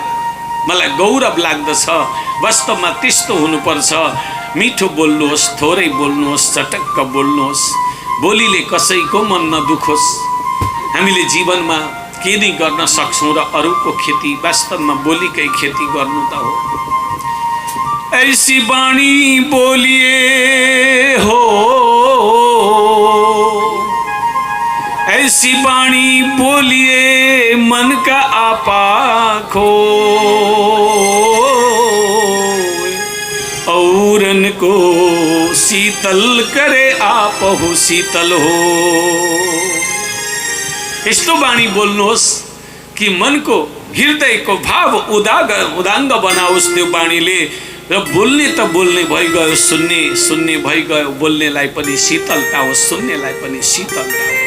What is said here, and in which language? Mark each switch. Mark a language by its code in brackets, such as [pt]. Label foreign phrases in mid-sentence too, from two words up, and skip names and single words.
[ne] मलाई गौरव लाग्दछ। वास्तवमा त्यस्तो हुनुपर्छ। मिठो बोल्नुहोस्, थोरै बोल्नुहोस्, चटक्क बोल्नुहोस्। बोलीले कसैको मन नदुखोस्। हामीले जीवनमा के नै गर्न सक्छौँ र अरूको खेती वास्तवमा बोलीकै खेती गर्नु त हो। [hi] ऐसी बाणी बोलिए हो, ऐसी बाणी बोलिए मन का आपा खो, औरन को शीतल करे आपहु शीतल हो। [ne] यस्तो बाणी बोल्नुहोस् कि मनको हृदयको भाव उदाङ्ग बनाओस् त्यो बाणीले। र बोल्ने त बोल्ने भइगयो, सुन्ने भइगयो। बोल्नेलाई पनि शीतलता होस्, सुन्नेलाई पनि शीतलता होस्।